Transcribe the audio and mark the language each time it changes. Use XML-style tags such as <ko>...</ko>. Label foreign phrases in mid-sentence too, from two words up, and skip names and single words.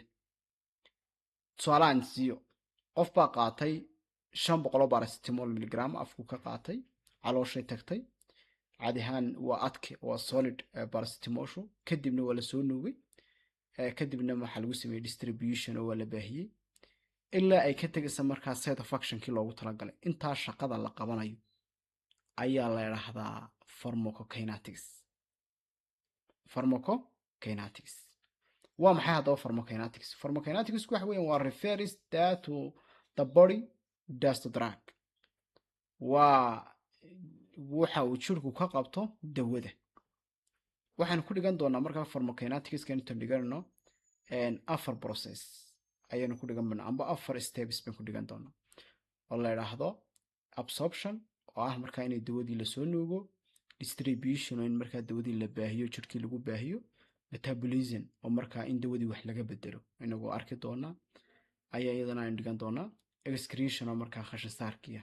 <so>tusaalahan siiyo qof baa qaatay 500 paracetamol miligram afku ka qaatay calooshay tagtay caadi ahaan waa adke waa solid paracetamolshu kadibna waa la soo nuugay kadibna waxaa lagu sameeyey distribution oo waa la baahiyey ilaa ay ka tegaysa markaa</so> <en>side of actionkii</en> <so>loogu talagalay. intaa shaqada la qabanayo ayaa la yidhaahdaa pharmacokinetics. waa maxay haddaba pharmacokinetics?</so> <en>pharmacokinetics</en> <so>waxa weeyaan waa</so> <en>refers that to the body does the drug.</en> <so>waa waxa uu jirku ka qabto dawada. waxaan ku dhigan doonaa markaa pharmacokinetics intaan dhiganno afar process ayaanu ku dhigan doonaa amba afar steps baan ku dhigan doonaa oo la yidhaahdo absorption oo ah markaa inay dawadii lasoo nuugo, distribution oo in markaa dawadii la baahiyo jirkii lagu baahiyo, metabolism oo markaa in dawadii wax laga bedelo inagoo arki doonaa ayaa iyadana aan dhigan doonaa, excretion oo markaa khashin saarkiya.</so>